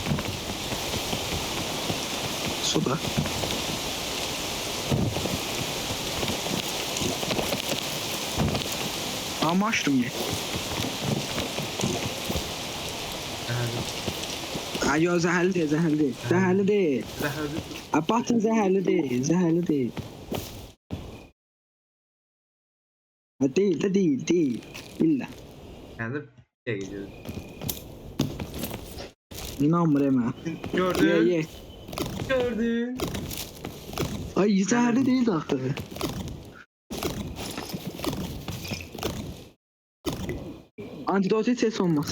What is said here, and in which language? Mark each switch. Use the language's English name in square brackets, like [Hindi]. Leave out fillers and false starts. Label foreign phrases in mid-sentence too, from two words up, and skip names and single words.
[Turkish] Suda. Ama açtım ya. [Azerbaijani] Ay yo zəhərli deyil, zəhərli deyil. Zəhərli deyil. Zəhərli. Batın zəhərli deyil, zəhərli deyil. [Turkish] Ha, değil de değil. İlla. Yani şey gidiyoruz. İnanmıyorum ha. [Azerbaijani] Gördün. Ye. Gördün. Ay zəhərli [Turkish] değil de [Azerbaijani] axı. Antidote ses olmasın.